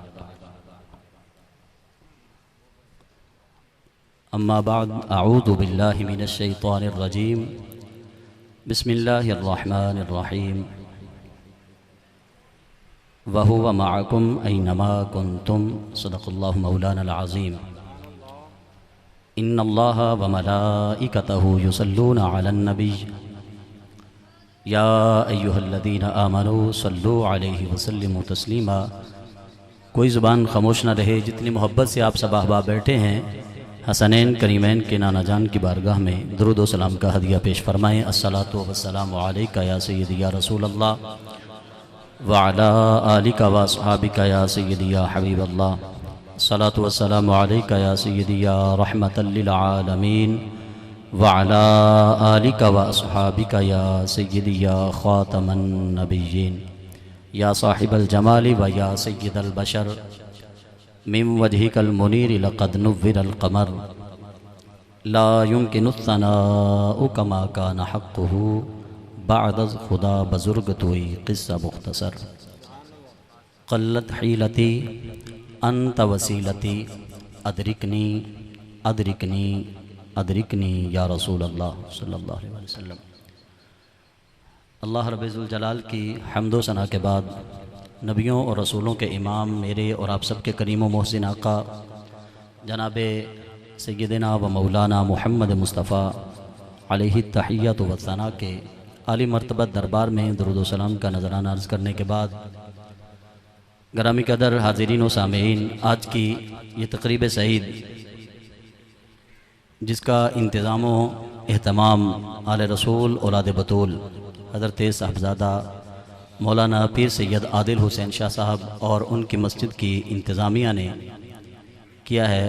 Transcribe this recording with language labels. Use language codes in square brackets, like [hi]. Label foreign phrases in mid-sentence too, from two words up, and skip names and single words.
[ar] أما بعد أعوذ بالله من الشيطان الرجيم. بسم الله الرحمن الرحيم. وهو معكم أينما كنتم صدق الله مولانا العظيم. إن الله وملائكته يصلون على النبي يا أيها الذين آمنوا صلوا عليه وسلموا تسليما. [ur] کوئی زبان خاموش نہ رہے. جتنی محبت سے آپ سب احباب بیٹھے ہیں، حسنین کریمین کے نانا جان کی بارگاہ میں درود و سلام کا ہدیہ پیش فرمائیں. [ar] الصلاة والسلام عليك يا سيدي يا رسول الله وعلى آلك وأصحابك يا سيدي يا حبيب الله. الصلاة والسلام عليك يا سيدي يا رحمة للعالمين وعلى آلك وأصحابك يا سيدي يا خاتم النبيين يا صاحب الجمال ويا سيد البشر من وجهك المنير لقد نور القمر لا يمكن الثناء كما كان حقه [fa] بعد خدا بزرگ تویی قصه مختصر. [ar] قلت حيلتي أنت وسيلتي أدركني أدركني أدركني يا رسول الله صلى الله عليه وسلم. [ur] اللہ رب الجلال کی حمد و ثنا کے بعد نبیوں اور رسولوں کے امام میرے اور آپ سب کے کریم و محسن آقا جناب سیدنا و مولانا محمد مصطفیٰ علیہ التحیۃ و الثنا کے عالی مرتبت دربار میں درود و سلام کا نذرانہ عرض کرنے کے بعد گرامی قدر حاضرین و سامعین, آج کی یہ تقریب سعید جس کا انتظام اہتمام آل رسول اولاد بتول حضرت صاحبزادہ مولانا پیر سید عادل حسین شاہ صاحب اور ان کی مسجد کی انتظامیہ نے کیا ہے.